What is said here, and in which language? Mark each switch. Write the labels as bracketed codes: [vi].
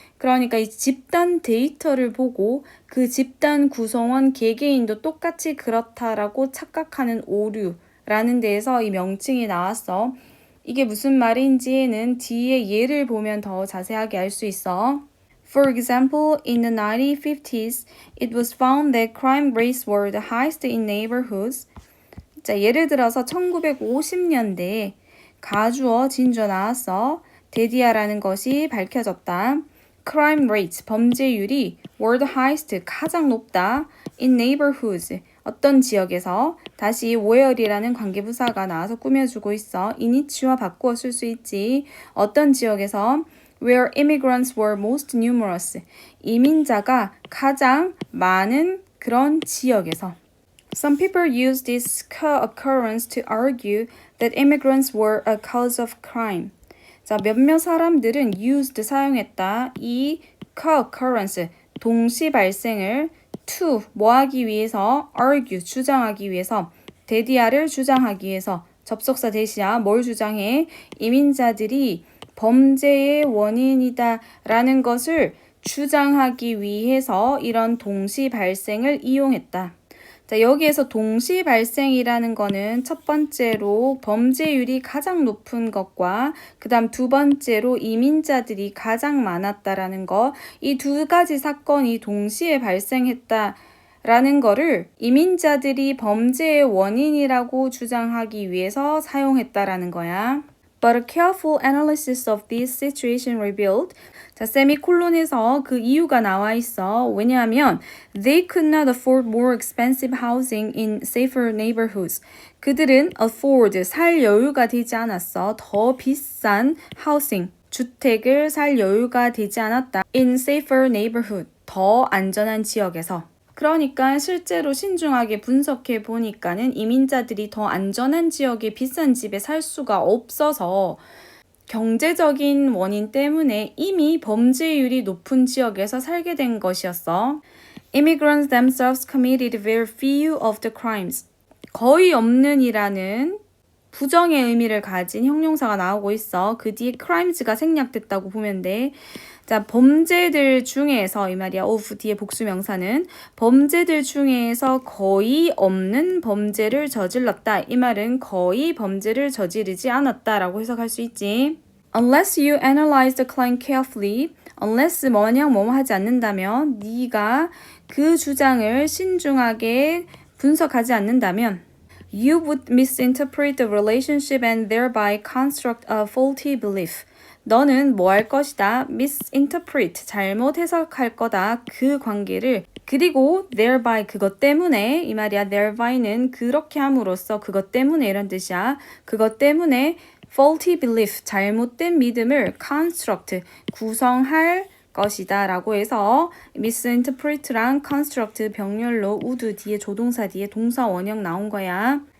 [ko] 그러니까 이 집단 데이터를 보고 그 집단 구성원 개개인도 똑같이 그렇다라고 착각하는 오류라는 데에서 이 명칭이 나왔어. 이게 무슨 말인지는 뒤에 예를 보면 더 자세하게 알 수 있어. [en] For example, in the 1950s, it was found that crime rates were the highest in neighborhoods. [ko] 자, 예를 들어서 1950년대에 가주어, 진주어 나왔어. 데디아라는 것이 밝혀졌다. Crime rate, 범죄율이 were the highest, 가장 높다. In neighborhoods, 어떤 지역에서 다시 where이라는 관계부사가 나와서 꾸며주고 있어. in each와 바꾸어 쓸 수 있지. 어떤 지역에서 [en] where immigrants were most numerous, [ko] 이민자가 가장 많은 그런 지역에서. [en] Some people use this co-occurrence to argue that immigrants were a cause of crime. [ko] 자, 몇몇 사람들은 used 사용했다. 이 co-occurrence 동시 발생을 to 뭐 하기 위해서 argue 주장하기 위해서 대디아를 주장하기 위해서 접속사 대시야 뭘 주장해? 이민자들이 범죄의 원인이다 라는 것을 주장하기 위해서 이런 동시 발생을 이용했다. 자, 여기에서 동시 발생이라는 거는 첫 번째로 범죄율이 가장 높은 것과 그 다음 두 번째로 이민자들이 가장 많았다라는 거, 이 두 가지 사건이 동시에 발생했다라는 거를 이민자들이 범죄의 원인이라고 주장하기 위해서 사용했다라는 거야. [en] But a careful analysis of this situation revealed. [ko] 자, 세미콜론에서 그 이유가 나와 있어. 왜냐하면 [en] they could not afford more expensive housing in safer neighborhoods. [ko] 그들은 afford, 살 여유가 되지 않았어. 더 비싼 housing, 주택을 살 여유가 되지 않았다. [en] in safer neighborhood, [ko] 더 안전한 지역에서. 그러니까 실제로 신중하게 분석해 보니까는 이민자들이 더 안전한 지역의 비싼 집에 살 수가 없어서 경제적인 원인 때문에 이미 범죄율이 높은 지역에서 살게 된 것이었어. [en] Immigrants themselves committed very few of the crimes. [ko] 거의 없는이라는 부정의 의미를 가진 형용사가 나오고 있어. 그 뒤에 crimes가 생략됐다고 보면 돼. 자, 범죄들 중에서 이 말이야. of 뒤에 복수명사는 범죄들 중에서 거의 없는 범죄를 저질렀다. 이 말은 거의 범죄를 저지르지 않았다라고 해석할 수 있지. [en] Unless you analyze the claim carefully, unless [ko] 뭐냐 뭐뭐 하지 않는다면, 네가 그 주장을 신중하게 분석하지 않는다면 [en] you would misinterpret the relationship and thereby construct a faulty belief. [ko] 너는 뭐 할 것이다? misinterpret, 잘못 해석할 거다. 그 관계를. 그리고 thereby, 그것 때문에, 이 말이야. thereby,는 그렇게 함으로써, 그것 때문에 이런 뜻이야. 그것 때문에 faulty belief, 잘못된 믿음을 construct, 구성할 것이다 라고 해서 misinterpret랑 construct 병렬로 would 뒤에 조동사 뒤에 동사 원형 나온 거야.